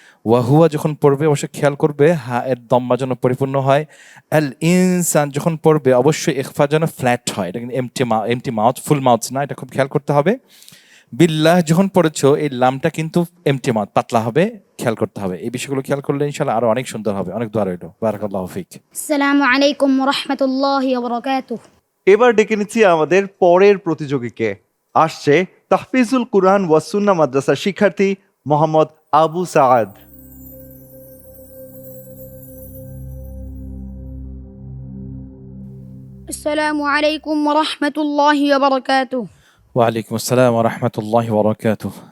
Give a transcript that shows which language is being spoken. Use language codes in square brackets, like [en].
[bn] ওয়াহুয়া যখন পড়বে অবশ্যই খেয়াল করবে হা এর দম্মা যেন পরিপূর্ণ হয়। আল ইনসান যখন পড়বে অবশ্যই ইখফা যেন ফ্ল্যাট হয়, এটা কিন্তু এমটি মাউথ, ফুল মাউথ না, এটা খুব খেয়াল করতে হবে। বিল্লাহ যখন পড়েছো এই লামটা কিন্তু এমটি মাউথ, পাতলা হবে, খেয়াল করতে হবে। এই বিষয়গুলো খেয়াল করলে ইনশাআল্লাহ আরো অনেক সুন্দর হবে। অনেক দোয়া রইল। [ar] বারাকাল্লাহু ফিক। السلام عليكم ورحمة الله وبركاته [bn] এবার ডেকে নিচ্ছি আমাদের পরের প্রতিযোগীকে। আসছে তাহফিজুল কুরআন ওয়া সুন্নাহ মাদ্রাসার শিক্ষার্থী মোহাম্মদ আবু সাআদ। [ar] السلام عليكم ورحمة الله وبركاته ওয়ালাইকুম আসসালাম ওয়া রাহমাতুল্লাহি ওয়া বারাকাতুহু।